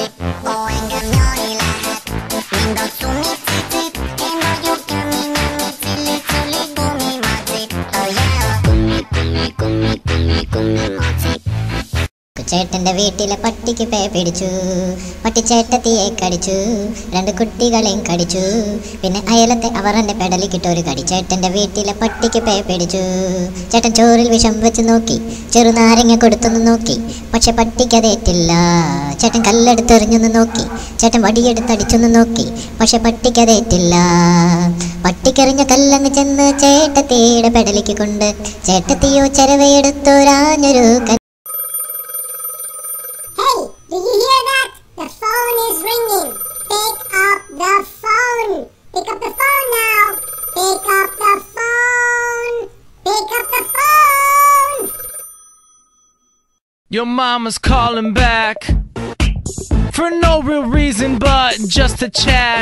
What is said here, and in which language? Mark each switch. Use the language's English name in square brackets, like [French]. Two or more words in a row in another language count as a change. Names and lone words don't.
[Malayalam] Oh enga nyori lahat, nindo chumi chichi. Emma you gummi gummi chili chili gummi machi. Oh yeah, gummi gummi gummi gummi gummi machi. ചേട്ടന്റെ വീട്ടിലെ പട്ടിക്ക് പേ പിടിച്ചു, പട്ടി ചേട്ടത്തിയെ കടിച്ചു, രണ്ട് കുട്ടികളെയും കടിച്ചു, പിന്നെ അയലത്തെ അവർ എന്നെ പെടലിക്കിട്ടൊരു കടി. ചേട്ടന്റെ വീട്ടിലെ പട്ടിക്ക് പേ പിടിച്ചു, ചേട്ടൻ ചോറിൽ വിഷം വെച്ച് നോക്കി, ചെറുനാരങ്ങ കൊടുത്തൊന്ന് നോക്കി, പക്ഷെ പട്ടിക്കതേറ്റില്ല. ചേട്ടൻ കല്ലെടുത്തെറിഞ്ഞൊന്ന് നോക്കി, ചേട്ടൻ വടിയെടുത്തടിച്ചൊന്ന് നോക്കി, പക്ഷെ പട്ടിക്കതേറ്റില്ല. പട്ടിക്കെറിഞ്ഞ കല്ലങ്ങ് ചെന്ന് ചേട്ടത്തിയുടെ പെടലിക്ക് കൊണ്ട്, ചേട്ടത്തിയോ ചെരവയെടുത്തൊരാഞ്ഞൊരു [English] Do you hear that? The phone is ringing. Pick up the phone. Pick up the phone now. Pick up the phone. Pick up the phone. Your mama's calling back for no real reason but just to chat.